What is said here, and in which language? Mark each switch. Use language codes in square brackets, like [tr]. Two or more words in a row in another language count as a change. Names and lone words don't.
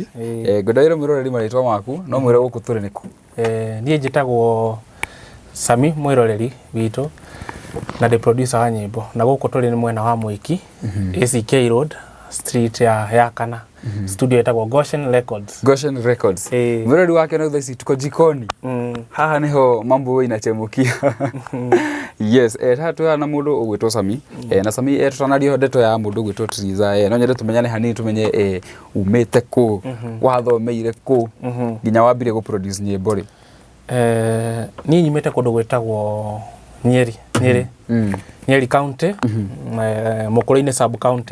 [ki] Ngwendaire mwĩroreri marĩtwa maku no mwĩre gũkũ tũrĩ nĩkũ? Niĩ njĩtagwo Sammy mwĩroreri witũ na ndĩ producer wa nyĩmbo na gũkũ tũrĩ nĩ mwena wa Mwiki ACK Road street ya kana. Studio etagwo Goshen Records. Goshen Records. Mwĩroreri wake no thaici [sw] tuko jikoni. Haha niho mambo inachemukia. [ki] Yes, haha twĩ na mũndũ ũgwĩtwo Sammy. Na Sammy tũtanario ndeto ya mũndũ ũgwĩtwo TRIZAH. No nyende tũmenyane hanini tumenye umĩte kũ, wathomeire kũ, nginya wambire gũproduce nyĩmbo rĩ. Niĩ nyumĩte kũndũ gwĩtagwo Nyeri County, Mũkũrũ-inĩ sub county.